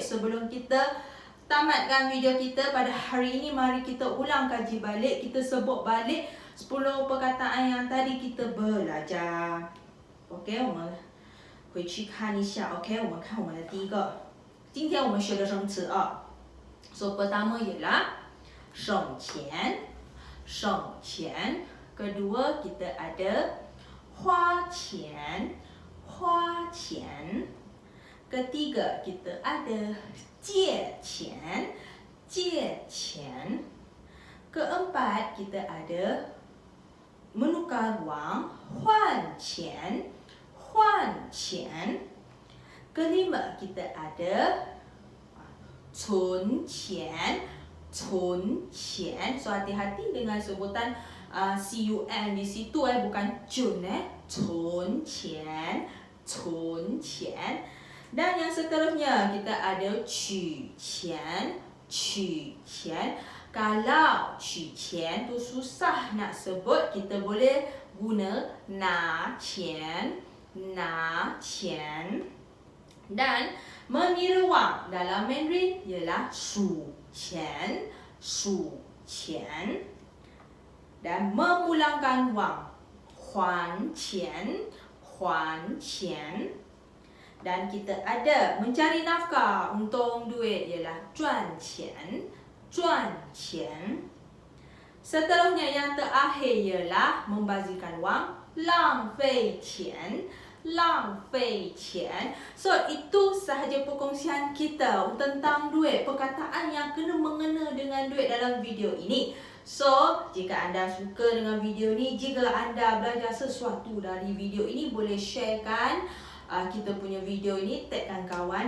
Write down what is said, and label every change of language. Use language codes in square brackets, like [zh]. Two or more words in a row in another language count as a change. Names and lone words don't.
[ms] Sebelum kita tamatkan video kita pada hari ini, mari kita ulang kaji balik. Kita sebut balik 10 perkataan yang tadi kita belajar. [zh] OK， 我们回去看一下。OK， 我们看我们的第一个。今天我们学的生词 [ms] So pertama ialah [zh] 省钱，省钱。 [ms] Kedua kita ada [zh] 花钱，花钱。 [ms] Ketiga kita ada [zh] 借钱，借钱。 [ms] Keempat kita ada menukar wang，换钱，换钱。Kelima kita ada [zh] 存钱，存钱。 [ms] So hati-hati dengan sebutan C-U-N di situ bukan cun [zh] 存钱，存钱。 [ms] Dan yang seterusnya kita ada [zh] 取钱，取钱。 [ms] Kalau 取钱 tu susah nak sebut, kita boleh guna [zh] 拿钱，拿 [ms] 钱。Dan mengira wang dalam Mandarin ialah [zh] 数钱，数钱。 [ms] Dan memulangkan wang 还 [zh] 钱，还钱。 [ms] Dan kita ada mencari nafkah, untung duit ialah [zh] 赚钱，赚钱。 [ms] Seterusnya yang terakhir ialah membazirkan wang [zh] 浪费钱，浪费钱。 [ms] So itu sahaja perkongsian kita tentang duit, perkataan yang kena mengena dengan duit dalam video ini. So jika anda suka dengan video ini, jika anda belajar sesuatu dari video ini, boleh sharekan kita punya video ini, tagkan kawan.